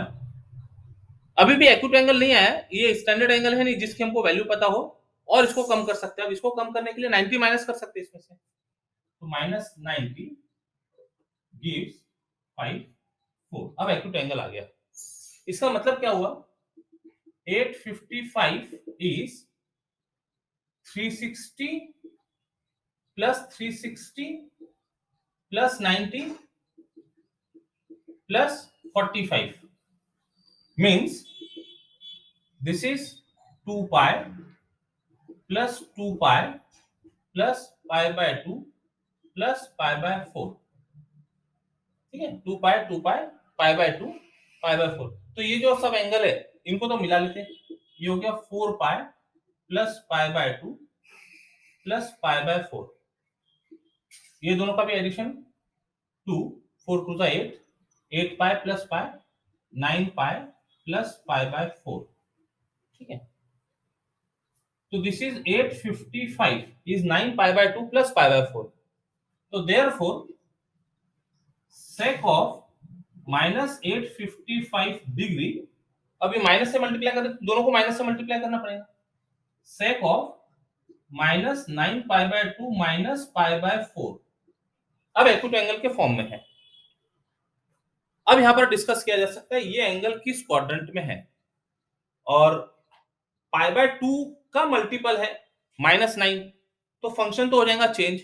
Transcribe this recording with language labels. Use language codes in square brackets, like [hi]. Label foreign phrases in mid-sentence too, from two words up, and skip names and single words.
[hi] अभी भी [en] acute angle [hi] नहीं आया, ये [en] standard angle [hi] है नहीं जिसकी हमको वैल्यू पता हो, और इसको कम कर सकते हैं। अब इसको कम करने के लिए 90 माइनस कर सकते हैं इसमें से, तो [en] minus 90 gives [hi] 5 4। अब [en] acute angle [hi] आ गया। इसका मतलब क्या हुआ, [en] 855 is 360 plus 360 plus 90 plus 45 means this is 2 pi plus 2 pi plus pi by 2 plus pi by 4, [hi] ठीक है, [en] 2 pi pi by 2 pi by 4। [hi] तो ये जो सब एंगल है इनको तो मिला लेते हैं, ये हो गया [en] 4 pi plus pi by 2 plus pi by 4, ये दोनों का भी एडिशन 2 4 2 8 8 pi plus pi 9 pi plus pi by 4, [hi] ठीक है। [en] So this is 855 is 9 pi by 2 plus pi by 4. So therefore sec of minus 855 [hi] डिग्री, अभी माइनस से मल्टीप्लाई कर, दोनों को माइनस से मल्टीप्लाई करना पड़ेगा। [en] sec of माइनस 9 pi by 2 माइनस pi by 4 [hi] अब [en] acute angle [hi] के फॉर्म में है। अब यहां पर डिस्कस किया जा सकता है ये एंगल किस क्वाड्रेंट में है, और [en] pi by 2 [hi] का मल्टीपल है -9, तो फंक्शन तो हो जाएगा चेंज।